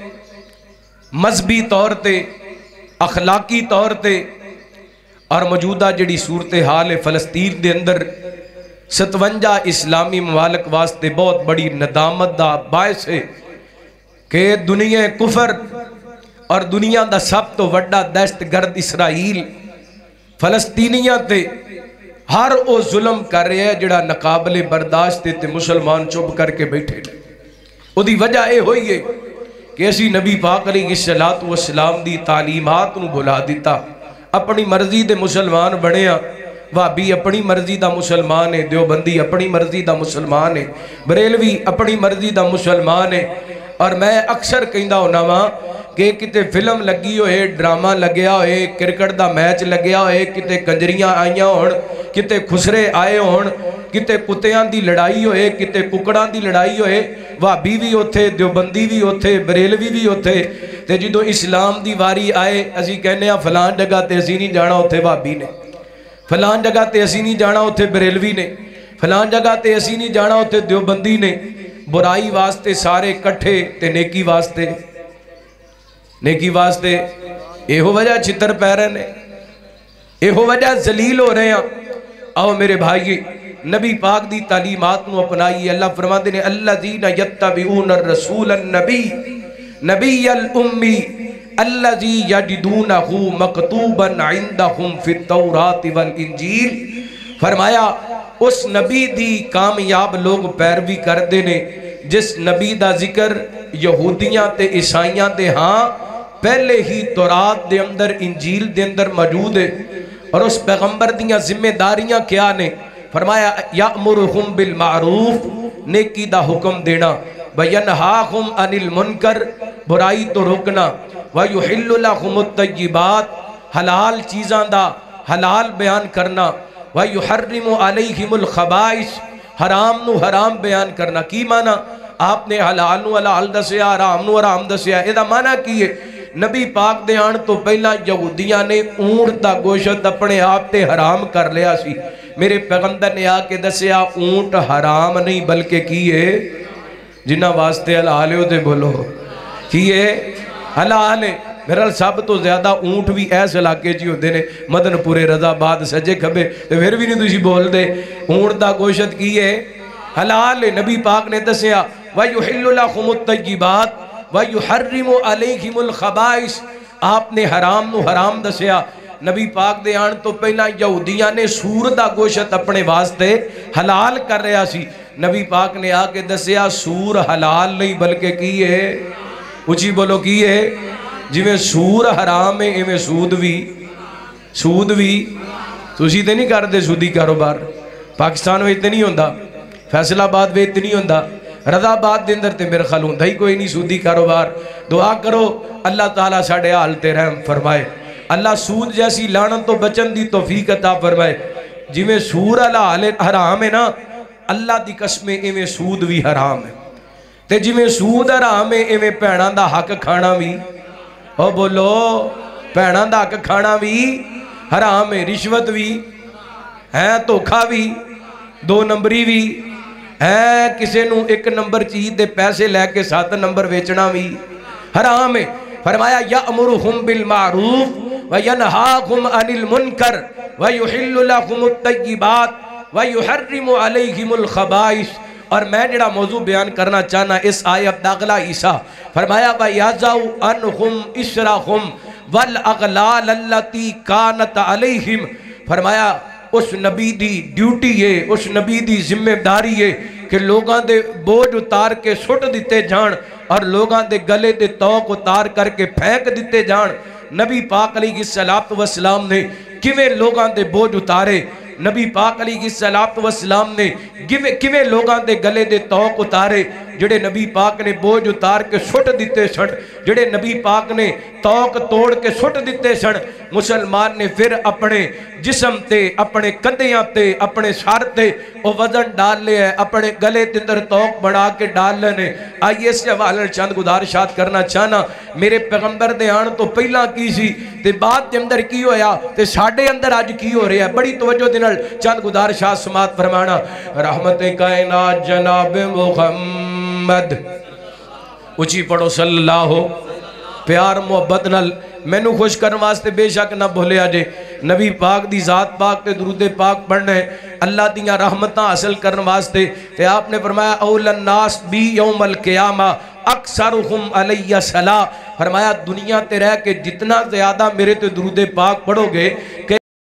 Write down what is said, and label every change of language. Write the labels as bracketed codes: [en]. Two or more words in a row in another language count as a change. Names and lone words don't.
[pa] مذہبی طور تے، اخلاقی طور تے، اور موجودہ جڑی صورتحال فلسطین دے اندر 57 اسلامی ممالک واسطے بہت بڑی ندامت دا باعث ہے کہ دنیا کفر اور دنیا دا سب تو وڈا دہشت گرد اسرائیل فلسطینیاں تے ہر او ظلم کر رہے ہیں جڑا ناقابل برداشت تے مسلمان چپ کر کے بیٹھے لے۔ او دی وجہ اے ہوئی ہے کہ اسی نبی پاک [ar] علیہ السلام [pa] دی تعلیمات نو بھلا دیتا، اپنی مرضی دے مسلمان بڑے ہیں، وہابی اپنی مرضی دا مسلمان ہے، دیوبندی اپنی مرضی دا مسلمان ہے، بریلوی اپنی مرضی دا مسلمان ہے۔ اور میں اکثر کہندہ ہونا ماں کہ کتے فلم لگی ہوئے، ڈرامہ لگیا ہوئے، کرکٹ دا میچ لگیا ہوئے، کتے کنجریاں آئیاں ہون، کتے خسرے آئے ہون، کتے کتیاں دی لڑائی ہوئے، کتے ککڑاں دی لڑائی ہوئے، وہابی بھی ہوتے، دیوبندی بھی ہوتے، بریلوی بھی ہوتے، تے جدو اسلام دی واری آئے اسی کہنے ہیں فلان جگہ تے اسی نہیں جانا ہوتے وہابی نے، فلان جگہ تے اسی نہیں جانا ہوتے بریلوی نے، فلان جگہ تے اسی نہیں جانا ہوتے دیوبندی نے۔ برائی واسطے سارے کٹھے تے نیکی واسطے، نیکی واسطے ایہو وجہ چھتر پیرے نے، ایہو وجہ ذلیل ہو رہے ہیں۔ آؤ میرے بھائی نبی پاک دی تعلیمات نو اپنائی، اللہ فرماتے ہیں [ar] الذین یتبعون الرسول النبی نبی الامی الذی یجدونہ مکتوبا عندہم فی التوراۃ والانجیل، [pa] فرمایا اس نبی دی کامیاب لوگ پیروی کر دینے جس نبی دا ذکر یہودیاں تے عیسائیاں دے ہاں پہلے ہی تورات دے اندر انجیل دے اندر موجود ہے۔ اور اس پیغمبر دیاں ذمہ داریاں کیا نے؟ فرمایا [ar] یأمرہم بالمعروف، [pa] نیکی دا حکم دینا، [ar] وینہاہم عن المنکر، [pa] برائی تو روکنا، [ar] ویحل لہم الطیبات، [pa] حلال چیزاں دا حلال بیان کرنا، [ar] وَيُحَرِّمُ عَلَيْهِمُ الْخَبَائِثِ، [pa] حرام نو حرام بیان کرنا۔ کی معنی؟ آپ نے حلال نو حلال دسیا، حرام نو حرام دسیا، ایدہ معنی کی ہے؟ نبی پاک دے آن تو پہلا یہودیاں نے اونٹ دا گوشت اپنے آپ تے حرام کر لیا سی، میرے پیغمبر نے آکے دسیا اونٹ حرام نہیں بلکہ کی ہے، جنہ واسطے حلال ہو دے بولو کی ہے حلال ہے۔ میرا سب تو زیادہ اونٹ بھی ایس علاقے جی ہوتے نے مدن پورے رضا باد سجے کھبے تو پھر بھی نہیں تُوشی بول دے، اونٹ دا گوشت کی ہے حلال ہے۔ نبی پاک نے دسیا [ar] وَيُحِلُّ لَكُمُ الطَّيِّبَاتِ وَيُحَرِّمُ عَلَيْكُمُ الْخَبَائِثِ، [pa] آپ نے حرام نو حرام دسیا۔ نبی پاک دے آن تو پہلا یہودیاں نے سور دا گوشت اپنے واسطے حلال کر رہا سی، نبی پاک نے آکے دسیا سور حلال نہیں بلکہ کی ہے، اچھی بولو کی ہے، جویں سور حرام ہے ایویں سود بھی تسی تے نہیں کر دے سودی کاروبار، پاکستان میں اتنے نہیں ہوندہ، فیصل آباد میں اتنے نہیں ہوندہ، رضا آباد دے اندر تے میرے خیال ہوندہ ہی کوئی نہیں سودی کاروبار۔ دعا کرو اللہ تعالیٰ ساڑھے حال تے رحم فرمائے، اللہ سود جیسی لعنت تو بچن دی توفیق عطا فرمائے۔ جویں سور حرام ہے نا، اللہ دی قسمیں ایویں سود بھی حرام ہے، تے جویں سود حرام ہے ایویں بھیناں دا حق کھانا بھی، او بولو بھیناں دا حق کھانا بھی حرام ہے، رشوت بھی ہے، دھوکھا بھی، 2 نمبری بھی ہے، کسے نو 1 نمبر چیز دے پیسے لے کے 7 نمبر ویچنا بھی حرام ہے۔ [ar] فرمایا یأمرہم بالمعروف وَيَنْهَاكُمْ عَنِ الْمُنْكَرِ وَيُحِلُّ لَكُمُ الطَّيِّبَاتِ وَيُحَرِّمُ عَلَيْكُمُ الْخَبَائِثَ۔ [pa] اور میں جڑا موضوع بیان کرنا چاہنا اس آیت داخلہ عیسیٰ فرمایا [ar] وَيَزَعُ عَنْهُمْ إِسْرَهُمْ وَالْأَغْلَالَ الَّتِي كَانَتْ عَلَيْهِمْ۔ [pa] فرمایا اس نبی دی ڈیوٹی ہے، اس نبی دی ذمہ داری ہے کہ لوگاں دے بوجھ اتار کے سٹ دیتے جان اور لوگاں دے گلے دے توق اتار کر کے پھینک دیتے جان۔ نبی پاک [ar] علیہ السلام [pa] نے کیویں لوگاں دے بوجھ اتارے، نبی پاک [ar] علیہ السلام [pa] نے کیویں لوگاں دے گلے دے توق اتارے، جڑے نبی پاک نے بوجھ اتار کے سٹ دیتے سن، جڑے نبی پاک نے توق توڑ کے سٹ دیتے سن، مسلمان نے پھر اپنے جسم تے، اپنے کندیاں تے، اپنے سر تے وہ وزن ڈال لے ہے، اپنے گلے تے اندر توق بڑھا کے ڈال لینے۔ آئیے اس حوالے چند گزارشات کرنا چاہنا، میرے پیغمبر دے آن تو پہلا کی سی تے بعد دے اندر کی ہویا تے ساڑھے اندر آج کی ہو رہا ہے، بڑی توجہ دنال چند گزارشات سماعت فرمانا۔ رحمت کائنات جناب محمد اچھی پڑھو [ar] صلی اللہ ہو، [pa] پیار محبت نال مینو خوش کرن واسطے بے شک نہ بھولے آجے، نبی پاک دی ذات پاک تے درود پاک پڑھنے اللہ دیاں رحمتاں حاصل کرن واسطے تے آپ نے فرمایا [ar] اول الناس بی یوم القیامہ اکثرہم علیہ صلاح۔ [pa] فرمایا دنیا تے رہ کے جتنا زیادہ میرے تے درود پاک پڑھو گے کہ